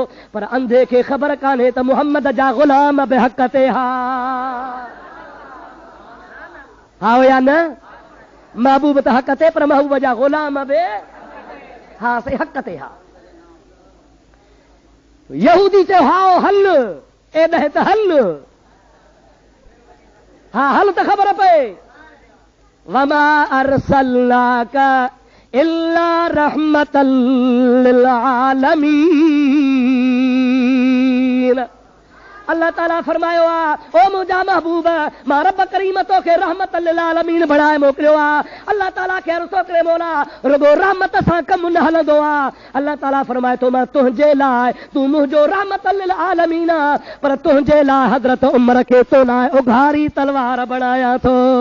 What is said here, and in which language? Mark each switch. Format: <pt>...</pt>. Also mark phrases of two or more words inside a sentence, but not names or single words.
<sd>पर अंधे खे ख़बर कान्हे त मुहम्मद जा ग़ुलाम बि हक़ ते हा या न? महबूब त हक़ ते, पर महबूब जा ग़ुलाम बि हा से हक़ ते हा। यहूदी चयो हाओ हल, एॾे त हल, हा हल त ख़बर पए।</sd> <ar>وما أرسلناك إلا رحمة للعالمين.</ar> <sd>अल्लाह ताला फरमायो आहे, ओ मुंहिंजा महबूब, मां रब करीम तोखे</sd> <ar>رحمة للعالمين</ar> <sd>बणाए मोकिलियो आहे। अल्लाह ताला खे अर्ज़ो करे मौला रुगो रहमत सां कमु न हलंदो आहे। अल्लाह ताला फरमाए थो मां तुंहिंजे लाइ, तूं मुंहिंजो</sd> <ar>رحمة للعالمين</ar> <sd>आहे, पर तुंहिंजे लाइ हज़रत उमर खे तो लाइ उघारी तलवार बणाया थो।</sd>